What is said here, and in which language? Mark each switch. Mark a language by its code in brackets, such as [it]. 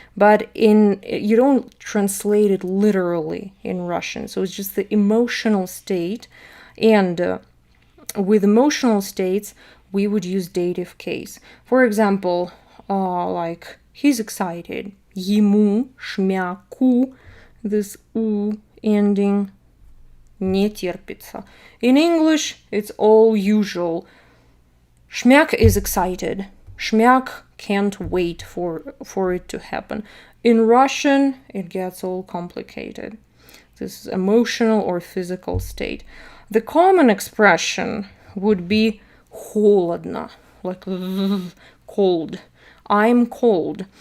[en] But you don't translate it literally in Russian. So it's just the emotional state. And with emotional states, we would use dative case. For example, like he's excited. [ru] Ему, шмяку, [en] this у ending, [ru] не терпится. [en] In English, it's all usual. Shmyak is excited. Shmyak can't wait for it to happen. In Russian, it gets all complicated. This is emotional or physical state. The common expression would be холодно, like cold. I'm cold.